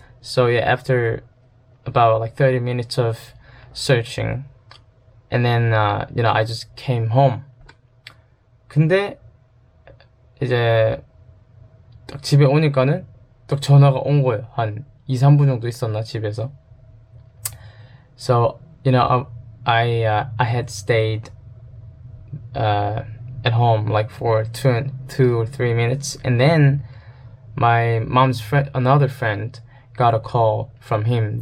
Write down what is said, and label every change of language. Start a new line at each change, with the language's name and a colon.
English: So yeah, after about like 30 minutes of searching, and then I just came home.
Korean: 근데 이제 딱 집에 오니까는 딱 전화가 온 거예요. 한 2-3분 정도 있었나 집에서.
English: So I had stayed at home like for 2 or 3 minutes, and then my mom's friend, another friend, got a call from him.